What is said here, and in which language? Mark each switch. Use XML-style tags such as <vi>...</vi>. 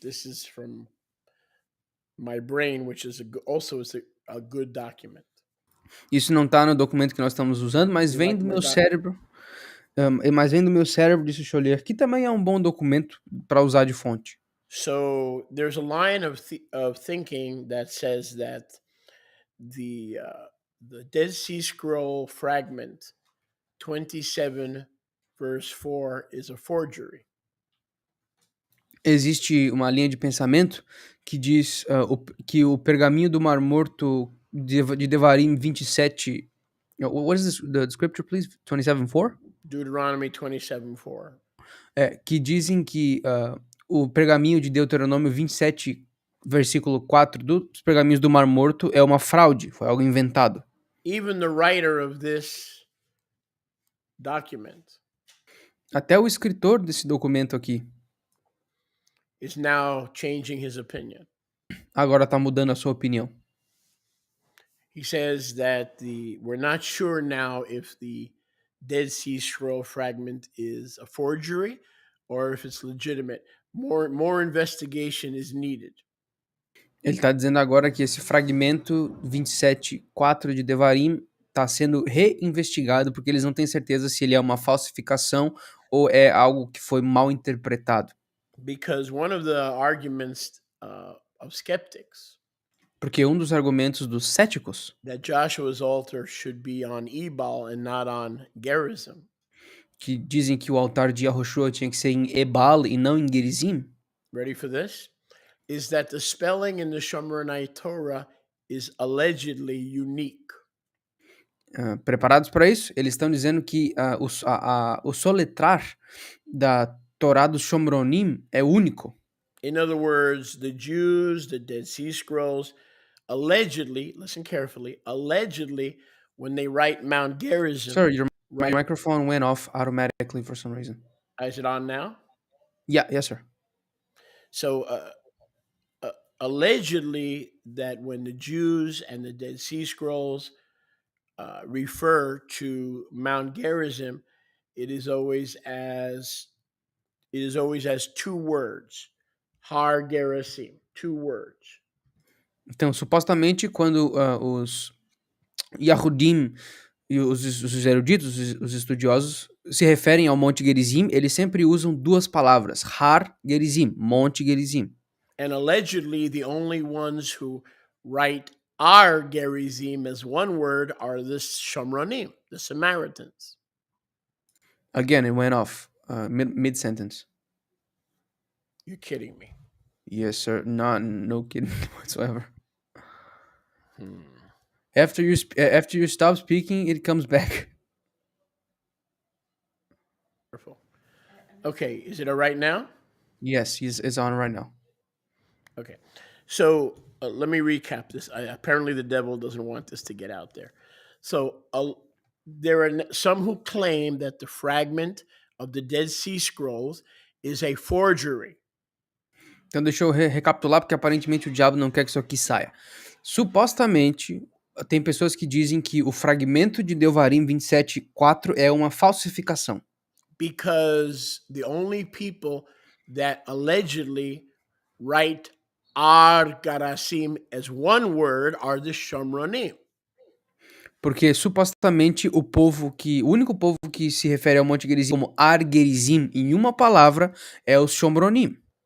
<en>This is from my brain, which is also a good document.</en> <pt>Isso não está no documento que nós estamos usando, mas vem do meu cérebro. Mas vem do meu cérebro, deixa eu ler, que também é um bom documento para usar de fonte.</pt> <en>So there's a line of thinking that says that the Dead Sea Scroll fragment 27 verse 4 is a forgery.</en> <pt>Existe uma linha de pensamento que diz que o pergaminho do Mar Morto de Devarim 27.</pt> <en>What is the scripture, please? 27:4? Deuteronomy 27:4.</en> <pt>Que dizem que o pergaminho de Deuteronômio 27, versículo 4 dos pergaminhos do Mar Morto é uma fraude, foi algo inventado.</pt> <en>Even the writer of this document,</en> <pt>até o escritor desse documento aqui,</pt> <en>is now changing his opinion.</en> <pt>Agora está mudando a sua opinião.</pt> <en>He says that we're not sure now if the Dead Sea Scroll fragment is a forgery or if it's legitimate. More investigation is needed.</en> <pt>Ele está dizendo agora que esse fragmento 27:4 de Devarim está sendo reinvestigado porque eles não têm certeza se ele é uma falsificação ou é algo que foi mal interpretado.</pt> <en>Because one of the arguments of skeptics,</en> <pt>porque um dos argumentos dos céticos,</pt> <en>that Joshua's altar should be on Ebal and not on Gerizim,</en> <pt>que dizem que o altar de Yahushua tinha que ser em Ebal e não em Gerizim,</pt> <en>ready for this? Is that the spelling in the Shomronite Torah is allegedly unique.</en> <pt>Preparados para isso? Eles estão dizendo que o soletrar da Torá dos Shomronim é único.</pt> <en>In other words, the Jews, the Dead Sea Scrolls, allegedly, listen carefully, allegedly, when they write Mount Gerizim. Sir, your microphone went off automatically for some reason. Is it on now? Yeah, yes, sir. So, allegedly, that when the Jews and the Dead Sea Scrolls refer to Mount Gerizim, it is always as two words. Har Gerizim, two words.</en> <pt>Então, supostamente, quando os Yahudim e os eruditos, os estudiosos, se referem ao Monte Gerizim, eles sempre usam duas palavras, Har Gerizim, Monte Gerizim.</pt> <en>And allegedly, the only ones who write Ar Gerizim as one word are the Shomronim, the Samaritans. Again, it went off mid-sentence. You're kidding me. Yes, sir. No kidding whatsoever. After you stop speaking, it comes back. Okay, is it all right now? Yes, it's on right now. Okay, so let me recap this. Apparently, the devil doesn't want this to get out there. So there are some who claim that the fragment of the Dead Sea Scrolls is a forgery.</en> <pt>Então deixa eu recapitular, porque aparentemente o diabo não quer que isso aqui saia. Supostamente, tem pessoas que dizem que o fragmento de Devarim 27:4 é uma falsificação.</pt> <en>Because the only people that allegedly write Ar Garasim as one word are the Shomronim.</en> <pt>Porque supostamente o único povo que se refere ao Monte Gerizim como Ar Gerizim em uma palavra é os Shomronim.</pt>